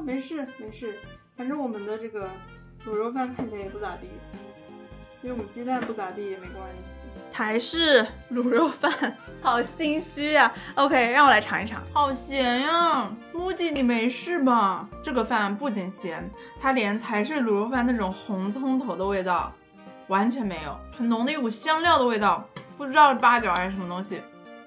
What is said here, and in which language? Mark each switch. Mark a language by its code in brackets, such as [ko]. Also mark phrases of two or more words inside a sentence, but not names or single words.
[zh] 沒事沒事，反正我們的這個滷肉飯看起來也不咋地，所以我們雞蛋不咋地也沒關係。台式滷肉飯，好心虛呀。OK， 讓我來嘗一嘗。好鹹呀，MUJI你沒事吧？這個飯不僅鹹，它連台式滷肉飯那種紅蔥頭的味道完全沒有，很濃的一股香料的味道，不知道是八角還是什麼東西。